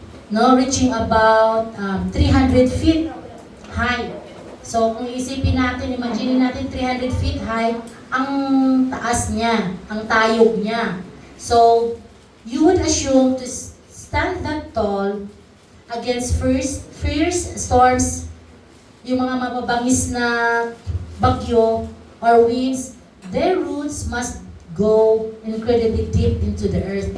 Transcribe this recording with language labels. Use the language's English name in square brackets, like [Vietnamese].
[English] No, reaching about 300 feet high. [Filipino] So, kung isipin natin, imagine natin 300 feet high, ang taas niya, ang tayog niya. [English] So, you would assume to stand that tall against fierce storms, [Filipino] yung mga mababangis na bagyo [English] or winds, their roots must go incredibly deep into the earth.